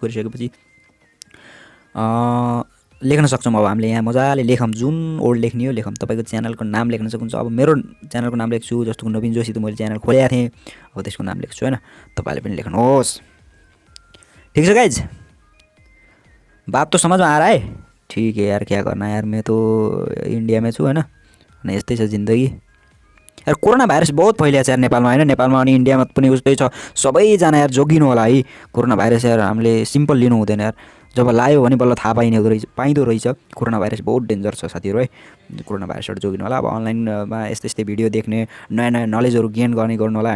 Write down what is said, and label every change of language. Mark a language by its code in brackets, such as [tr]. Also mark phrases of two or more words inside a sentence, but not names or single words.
[ne] गरिसकेपछि लेख्न सक्छौँ। अब हामीले यहाँ मजाले लेखौँ, जुन वर्ड लेख्ने हो लेखौँ। तपाईको च्यानलको नाम लेख्न सक्नुहुन्छ। अब मेरो च्यानलको नाम लेख्छु, जस्तो कि नवीन जोशी, त मैले च्यानल खोलेको थिएँ, अब त्यसको नाम लेख्छु हैन। तपाईले पनि लेख्नुहोस्। ठीक छ गाइज, [hi] बात तो समझ में आ रहा है? ठीक है यार, क्या करना यार, मैं तो इंडिया में छु हैन। [ne] अनि यस्तै छ जिन्दगी यार। कोरोना भाइरस बहुत फैलिएको छ यार नेपालमा हैन। नेपालमा अनि इन्डियामा पनि उस्तै छ। सबैजना यार जोगिनु होला है। कोरोना भाइरस यार हामीले सिम्पल लिनु हुँदैन यार। जब लायो भने बल्ल थाहा पाइँदो रहेछ। कोरोना भाइरस बहुत डेन्जर छ साथीहरु है। कोरोना भाइरसबाट जोगिनु होला। अब अनलाइनमा यस्तै भिडियो देख्ने, नयाँ नयाँ नलेजहरु गेन गर्नु होला हैन।